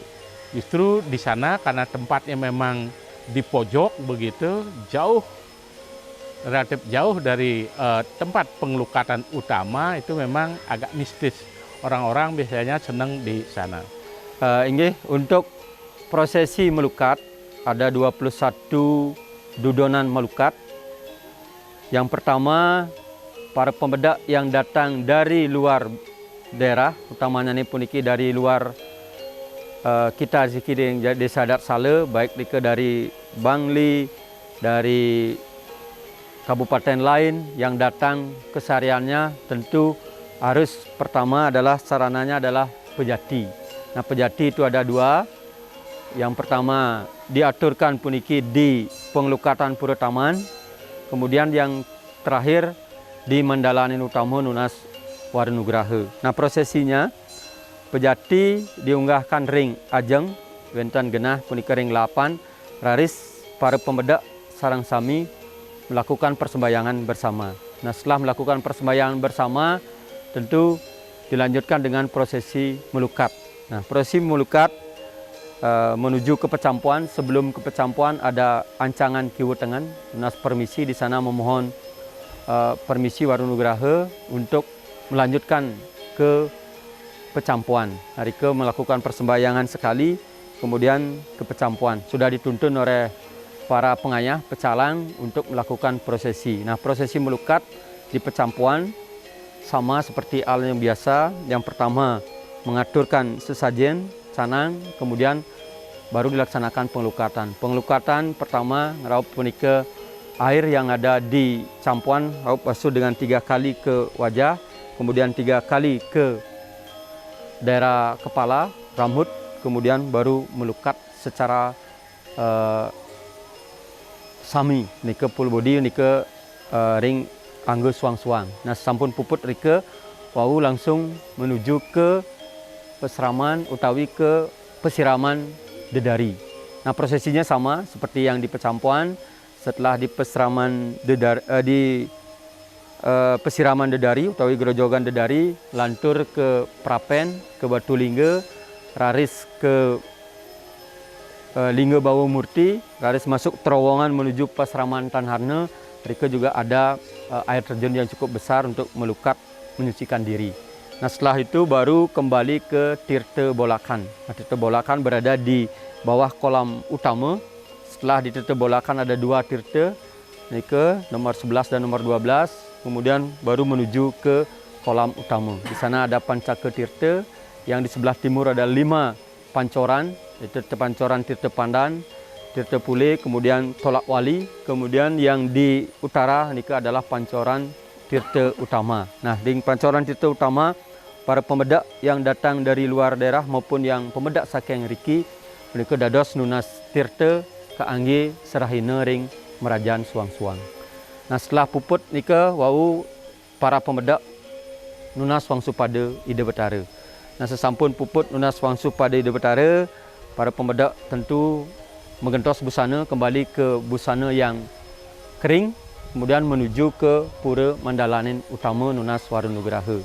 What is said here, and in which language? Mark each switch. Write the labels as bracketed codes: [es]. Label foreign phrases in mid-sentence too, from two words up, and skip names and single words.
[id] Justru di sana karena tempatnya memang di pojok begitu, relatif jauh dari tempat pengelukatan utama, itu memang agak mistis. Orang-orang biasanya senang di sana. Untuk prosesi melukat ada 21 dudonan melukat. Yang pertama, para pemedak yang datang dari luar daerah, utamanya ini puniki dari luar kita Zikiding Desa Adat Sale, baik dari Bangli, dari kabupaten lain yang datang kesehariannya, tentu harus pertama adalah sarananya adalah pejati. Nah, pejati itu ada 2. Yang pertama diaturkan puniki di pengelukatan Pura Taman, kemudian yang terakhir di Mandalanin Utama Nunas Warunugraha. Nah, prosesinya pejati diunggahkan [ban] ring ajeng wenten genah punika ring 8, raris para pemedak sarang sami [id] melakukan persembayangan bersama. Nah, setelah melakukan persembayangan bersama tentu dilanjutkan dengan prosesi melukat. Nah, prosesi melukat menuju ke pecampuan. Sebelum ke pecampuan ada ancangan kiwetengan, Nunas permisi di sana memohon permisi Warunugraha untuk melanjutkan ke pecampuan. Hari ke melakukan persembayangan sekali, kemudian ke pecampuan. Sudah dituntun oleh para pengayah pecalang untuk melakukan prosesi. Nah, prosesi melukat di pecampuan sama seperti hal yang biasa. Yang pertama mengaturkan sesajen, canang, kemudian baru dilaksanakan pengelukatan. Pengelukatan pertama [ban] ngeraup punika [id] air yang ada di campuan, raup basuh dengan 3 kali ke wajah, kemudian 3 kali ke daerah kepala, rambut, kemudian baru melukat secara sami, nika [en] full body, [ban] nika ring anggo suang-suang. [id] Nah, [ban] sampun puput rike, wau [id] langsung menuju ke peseraman utawi ke pesiraman dedari. Nah, prosesinya sama seperti yang di pecampuan. setelah di pesiraman Dedari utawi Grojogan Dedari, lantur ke Prapen, ke Batu Lingga, raris ke Lingga Bawa Murti, raris masuk terowongan menuju Pasraman Tanharna. Mereka juga ada air terjun yang cukup besar untuk melukat, menyucikan diri. Nah setelah itu baru kembali ke Tirta Bolakan. Nah, Tirta Bolakan berada di bawah kolam utama. Setelah di Tirta Bolakan ada dua tirta, ke nomor 11 dan nomor 12. Kemudian baru menuju ke kolam utama. Di sana ada Pancaka Tirta, yang di sebelah timur ada 5 pancoran, yaitu pancoran Tirta Pandan, Tirta Pule, kemudian Tolak Wali, kemudian yang di utara ini adalah pancoran Tirta Utama. Nah, di pancoran Tirta Utama, para pemedak yang datang dari luar daerah maupun yang pemedak [ban] saking Riki, [id] mereka [ban] dados nunas tirta kaangge serahina ring Merajaan Suang-Suang. [id] Nah, setelah [ban] puput nika wau para pemedak nunas wangsu [id] pada Ida Betara. Nah, [ban] sesampun puput nunas wangsu [id] pada Ida Betara, para pemedak tentu menggentos busana kembali ke busana yang kering, kemudian menuju ke Pura Mandalanin Utama Nunas Warunugraha.